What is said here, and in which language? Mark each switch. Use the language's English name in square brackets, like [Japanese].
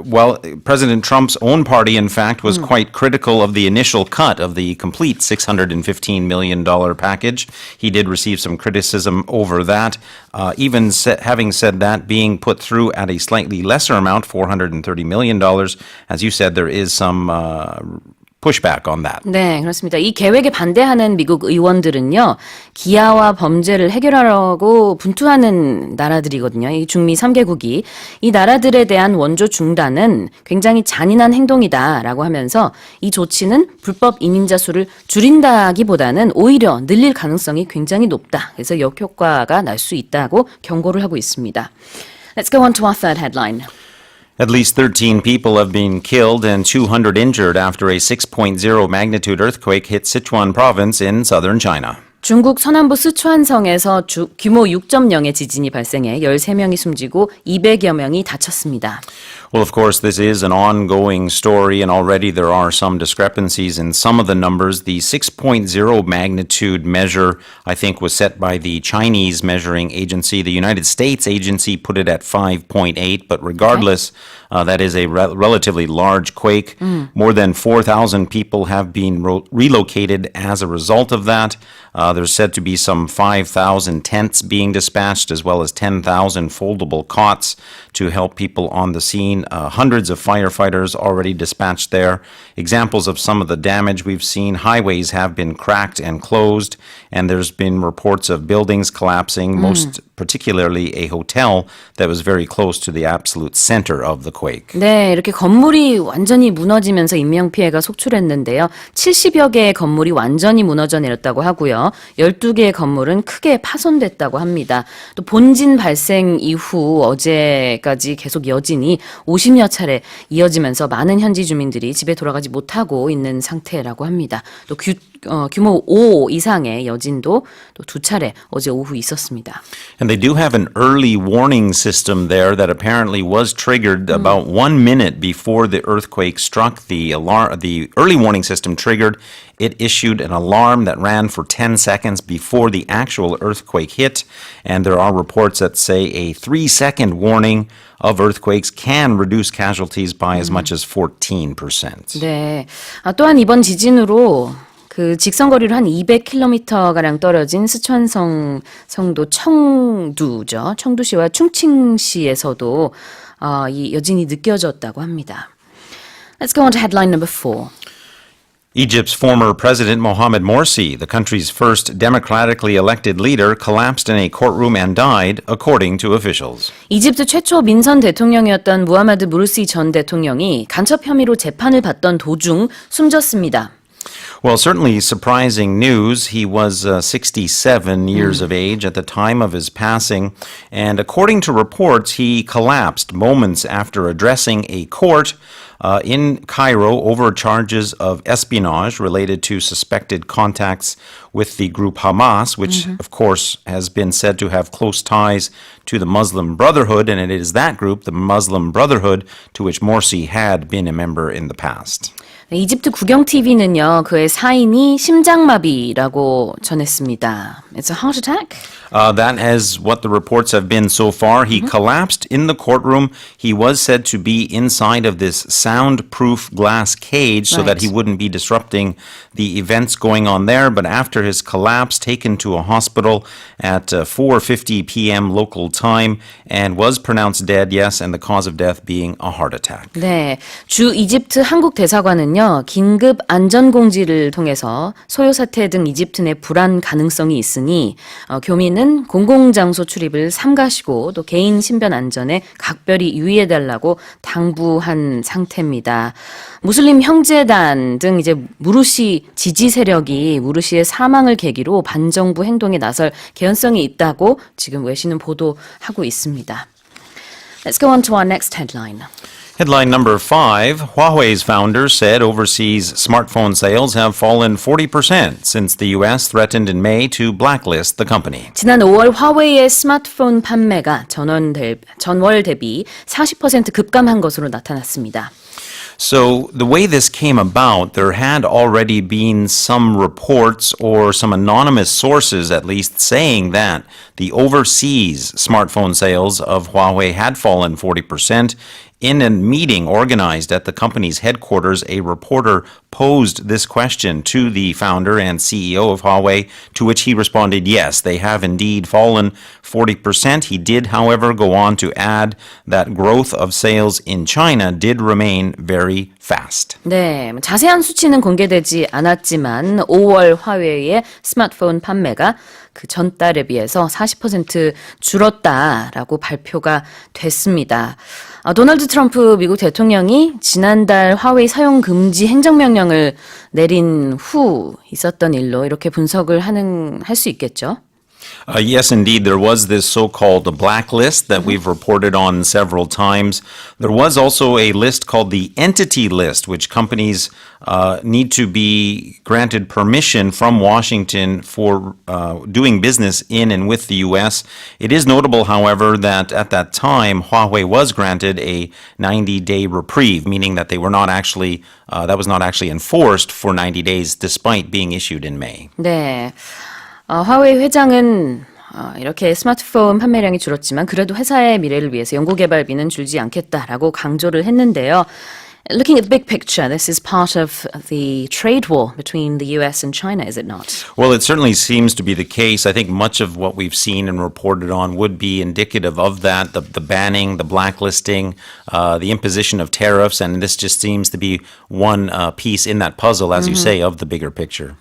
[English] Well, President Trump's own party, in fact, was quite critical of the initial cut of the complete $615 million package. He did receive some criticism over that. Having said that, being put through at a slightly lesser amount, $430 million, as you said, there is some pushback on that. [Korean] 네, 그렇습니다. 이 계획에 반대하는 미국 의원들은요, 기아와 범죄를 해결하려고 분투하는 나라들이거든요. 이 중미 3개국이. 이 나라들에 대한 원조 중단은 굉장히 잔인한 행동이다라고 하면서 이 조치는 불법 이민자 수를 줄인다기보다는 오히려 늘릴 가능성이 굉장히 높다. 그래서 역효과가 날 수 있다고 경고를 하고 있습니다. [English] Let's go on to our third headline. At least 13 people have been killed and 200 injured after a 6.0 magnitude earthquake hit Sichuan province in southern China. [Korean] 중국 서남부 스촨성에서 규모 6.0의 지진이 발생해 13명이 숨지고 200여 명이 다쳤습니다. [English] Well, of course, this is an ongoing story, and already there are some discrepancies in some of the numbers. The 6.0 magnitude measure, I think, was set by the Chinese measuring agency. The United States agency put it at 5.8, but regardless, that is a relatively large quake. More than 4,000 people have been relocated as a result of that. There's said to be some 5,000 tents being dispatched, as well as 10,000 foldable cots to help people on the scene. Hundreds of firefighters already dispatched there. Examples of some of the damage we've seen: highways have been cracked and closed, and there's been reports of buildings collapsing, most particularly a hotel that was very close to the absolute center of the quake. [Korean] 네, 이렇게 건물이 완전히 무너지면서 인명피해가 속출했는데요. 70여 개의 건물이 완전히 무너져 내렸다고 하고요. 12개의 건물은 크게 파손됐다고 합니다. 또 본진 발생 이후 어제까지 계속 여진이 50여 차례 이어지면서 많은 현지 주민들이 집에 돌아가지 못하고 있는 상태라고 합니다. 또 규모 5 이상의 여진도 또 2차례 어제 오후 있었습니다. [English] And they do have an early warning system there that apparently was triggered about 1 minute before the earthquake struck. The early warning system triggered. It issued an alarm that ran for 10 seconds before the actual earthquake hit. And there are reports that say a 3-second warning of earthquakes can reduce casualties by as much as 14%. [Korean] 네. 또한 이번 지진으로 그 직선거리로 한 200km가량 떨어진 스촨성 성도 청두죠. 청두시와 충칭시에서도 이 여진이 느껴졌다고 합니다. [English] Let's go on to headline number 4. Egypt's former President Mohammed Morsi, the country's first democratically elected leader, collapsed in a courtroom and died, according to officials. [Korean] 이집트 최초 민선 대통령이었던 무하마드 무르시 전 대통령이 간첩 혐의로 재판을 받던 도중 숨졌습니다. [English] Well, certainly surprising news. He was 67 years of age at the time of his passing, and according to reports, he collapsed moments after addressing a court. in Cairo over charges of espionage related to suspected contacts with the group Hamas, which of course has been said to have close ties to the Muslim Brotherhood, and it is that group, the Muslim Brotherhood, to which Morsi had been a member in the past. [Korean] 이집트 국영TV는요, 그의 사인이 심장마비라고 전했습니다. [English] It's a heart attack? That is what the reports have been so far. He collapsed in the courtroom. He was said to be inside of this soundproof glass cage so that he wouldn't be disrupting the events going on there. But after his collapse, taken to a hospital at 4:50 p.m. local time and was pronounced dead, yes, and the cause of death being a heart attack. [Korean] 네, 주 이집트 한국 대사관은요, 긴급 안전공지를 통해서 소요 사태 등 이집트 내 불안 가능성이 있으니 교민은 공공장소 출입을 삼가시고 또 개인 신변 안전에 각별히 유의해달라고 당부한 상태입니다. 무슬림 형제단 등 이제 무르시 지지 세력이 무르시의 사망을 계기로 반정부 행동에 나설 개연성이 있다고 지금 외신은 보도하고 있습니다. [English] Let's go on to our next headline. Headline number 5, Huawei's founder said overseas smartphone sales have fallen 40% since the U.S. threatened in May to blacklist the company. [Korean] 지난 5월 화웨이의 스마트폰 판매가 전월 대비 40% 급감한 것으로 나타났습니다. [English] So the way this came about, there had already been some reports or some anonymous sources at least saying that the overseas smartphone sales of Huawei had fallen 40%. In a meeting organized at the company's headquarters, a reporter posed this question to the founder and CEO of Huawei, to which he responded, yes, they have indeed fallen 40%. He did, however, go on to add that growth of sales in China did remain very fast. [Korean] 네, 자세한 수치는 공개되지 않았지만 5월 화웨이의 스마트폰 판매가 그 전달에 비해서 40% 줄었다라고 발표가 됐습니다. 도널드 트럼프 미국 대통령이 지난달 화웨이 사용 금지 행정명령을 내린 후 있었던 일로 이렇게 분석을 할 수 있겠죠? [English] Yes, indeed. There was this so-called blacklist that we've reported on several times. There was also a list called the entity list, which companies need to be granted permission from Washington for doing business in and with the U.S. It is notable, however, that at that time, Huawei was granted a 90-day reprieve, meaning that they were not actually, that was not actually enforced for 90 days, despite being issued in May. [Korean] 네. 화웨이 회장은 이렇게 스마트폰 판매량이 줄었지만 그래도 회사의 미래를 위해서 연구개발비는 줄지 않겠다라고 강조를 했는데요. [English] Looking at the big picture, this is part of the trade war between the US and China, is it not? Well, it certainly seems to be the case. I think much of what we've seen and reported on would be indicative of that, the banning, the blacklisting, the imposition of tariffs, and this just seems to be one piece in that puzzle, as you say, of the bigger picture.